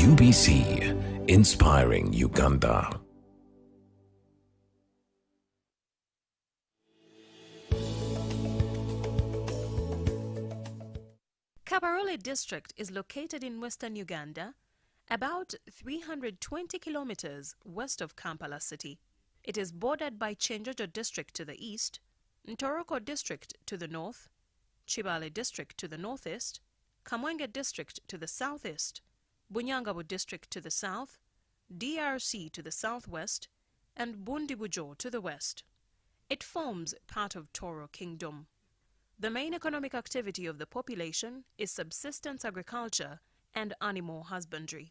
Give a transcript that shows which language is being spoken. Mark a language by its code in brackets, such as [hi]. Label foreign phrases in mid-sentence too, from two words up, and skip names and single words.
[en] BBC, inspiring Uganda. Kabarole district is located in western Uganda, about 320 kilometers west of Kampala city. It is bordered by Chenjojo district to the east, Ntoroko district to the north, Chibale district to the northeast, Kamwenge district to the southeast, Bunyangabo district to the south, DRC to the southwest, and Bundibujo to the west. It forms part of Toro Kingdom. The main economic activity of the population is subsistence agriculture and animal husbandry.